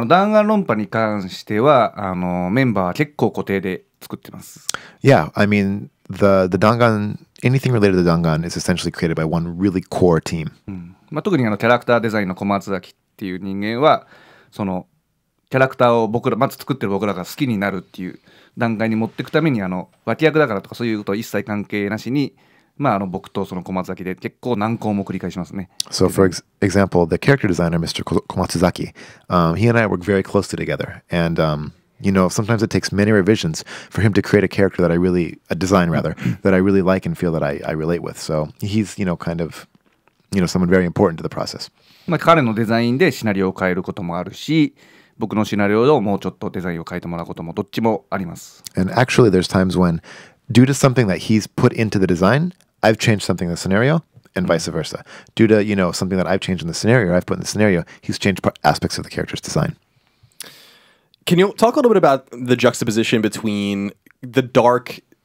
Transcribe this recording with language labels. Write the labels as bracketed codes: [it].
[ja] 弾丸論破に関してはメンバーは結構固定で作ってます。 [en] Yeah, I mean the Dangan, anything related to Dangan is essentially created by one really core team. [ja] 特にキャラクターデザインの小松崎っていう人間はそのキャラクターをまず作ってる僕らが好きになるっていう段階に持っていくために脇役だからとかそういうことは一切関係なしに僕とその小松崎で結構何項も繰り返しますね。 [en] So for example, the character designer, Mr. Komatsuzaki, he and I work very closely together. And, sometimes it takes many revisions for him to create a character a design rather, that I really like and feel that I relate with. So he's, kind of, someone very important to the process. [ja] 彼のデザインでシナリオを変えることもあるし、僕のシナリオをもうちょっとデザインを変えてもらうこともどっちもあります。 [en] And actually there's times when, due to something that he's put into the design, I've changed something in the scenario, and vice versa. Due to, something that I've changed in the scenario, or I've put in the scenario, he's changed aspects of the character's design. Can you talk a little bit about the juxtaposition between the dark